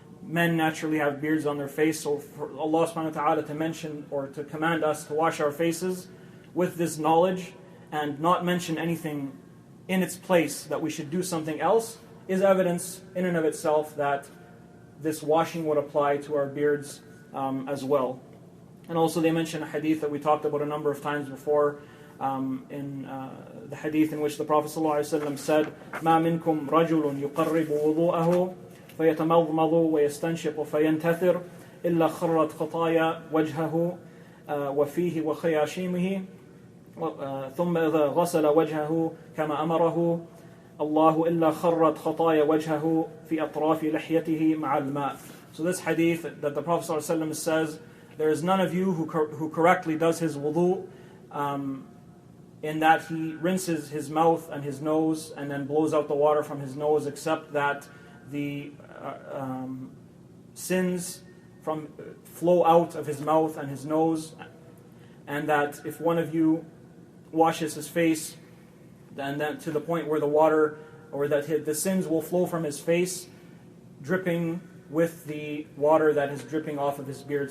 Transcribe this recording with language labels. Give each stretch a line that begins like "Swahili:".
English: Men naturally have beards on their face, so for Allah subhanahu wa ta'ala to mention or to command us to wash our faces with this knowledge and not mention anything in its place that we should do something else is evidence in and of itself that this washing would apply to our beards as well. And also they mention a hadith that we talked about a number of times before, in the hadith in which the Prophet ﷺ said,
Arabic: مَا مِنْكُمْ رَجُلٌ يُقَرِّبُ وُضُوءَهُ فَيَتَمَضْمَضُ وَيَسْتَنْشِقُ فَيَنْتَثِرُ إِلَّا خَرَّتْ خَطَايَا وَجْهَهُ وَفِيهِ وَخَيَاشِيمِهِ ثُمَّ إِذَا غَسَلَ وَجْهَهُ كَمَا أَمَرَهُ اللَّهُ إِلَّا خَرَّتْ خَطَايَا وَجْهَهُ فِي أَطْرَافِ لِحْيَتِهِ مَعَ الْمَاءِ.
English: So this hadith that the Prophet ﷺ says, there is none of you who correctly does his wudhû, in that he rinses his mouth and his nose and then blows out the water from his nose, except that the sins flow out of his mouth and his nose, and that if one of you washes his face, and then to the point where the water, or that the sins will flow from his face, dripping with the water that is dripping off of his beard.